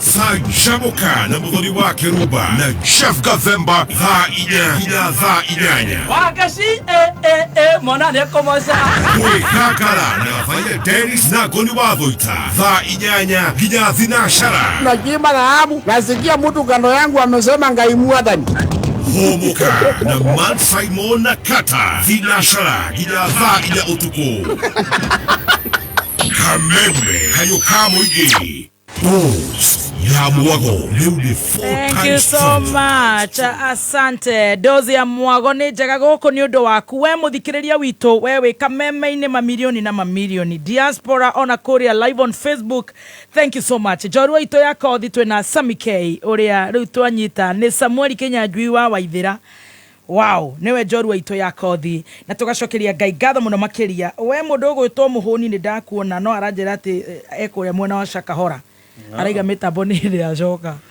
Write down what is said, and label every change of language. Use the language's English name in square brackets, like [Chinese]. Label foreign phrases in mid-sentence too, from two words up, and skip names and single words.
[Kikuyu] canjamũka na mũthoni wa Kĩrumba na Chef Gathemba thaa 4 nginya thaa 8 Wagaci mwana nĩ kũmoca kwĩgangara na Gathaiya Dennis na Ngoni wa Thũita thaa 8 nginya thinacara [Swahili] najima dhahabu nasikia mtu kando yangu amesema [Kikuyu] Ngai Mwathani homoka na Man Simon na Kata thinacara nginya thaa 4 ũtukũ Kameme kayo ka mũingĩ ya mwago rĩu nĩ 4 [English] Thank you so much. [Swahili] Asante. [Kikuyu] Dozi ya mwago nĩ njega gũkũ nĩ ũndũ waku we mũthikĩrĩria witũ we wĩ Kameme-inĩ mamilioni na mamilioni diaspora ona kũrĩa [English] live on Facebook. Thank you so much. [Kikuyu] Njorua itũ ya kothi twĩna Sami K ũrĩa rĩu twanyita nĩ Samuel Kinyanjui wa Waithĩra. Wow, niwe njorua itũ ya kothi na tugacokeria Ngai ngatho mũno makĩria. We mũndũ ũgwĩtwo Mũhũni nĩ ndakuona no aranjĩra atĩ ekũrĩa mwena wa Shakahora. Araiga mĩtambo nĩ ĩrĩa acoka.